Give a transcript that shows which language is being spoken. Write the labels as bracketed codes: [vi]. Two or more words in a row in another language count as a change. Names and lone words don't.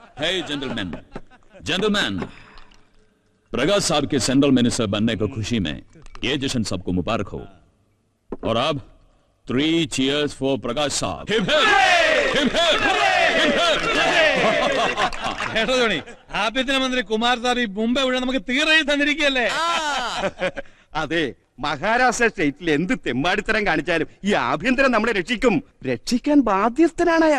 [en] Hey gentlemen, [hi] प्रकाश साहब के सेंट्रल मिनिस्टर बनने की खुशी में ये जश्न सबको मुबारक हो। और अब [en] 3 cheers for [hi] प्रकाश साहब। [ml] ആഭ്യന്തരമന്ത്രി കുമാർ സാബ് ഈ മുംബൈ ഇവിടെ നമുക്ക് തീരെ തന്നിരിക്കുകയല്ലേ? അതെ, മഹാരാഷ്ട്ര സ്റ്റേറ്റിൽ എന്ത് തെമ്മാടിത്തരം കാണിച്ചാലും ഈ ആഭ്യന്തരം നമ്മളെ രക്ഷിക്കാൻ ബാധ്യസ്ഥനാണ് അയാൾ.